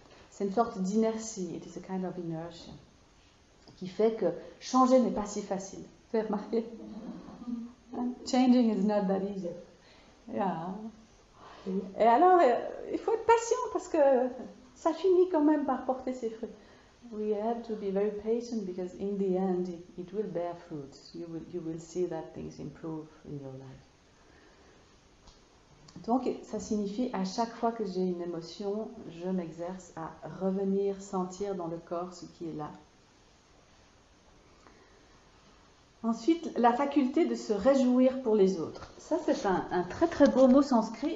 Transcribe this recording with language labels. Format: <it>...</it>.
<fr>C'est une sorte d'inertie.</fr> <en>It is a kind of inertia.</en> <fr>Qui fait que changer n'est pas si facile. Vous avez remarqué?</fr> <en>Changing is not that easy. Yeah.</en> <fr>Et alors, il faut être patient parce que ça finit quand même par porter ses fruits.</fr> <en>We have to be very patient because in the end it will bear fruit. You will see that things improve in your life.</en> <fr>Donc, ça signifie à chaque fois que j'ai une émotion, je m'exerce à revenir sentir dans le corps ce qui est là. Ensuite, la faculté de se réjouir pour les autres. Ça, c'est un très très beau mot sanskrit.</fr>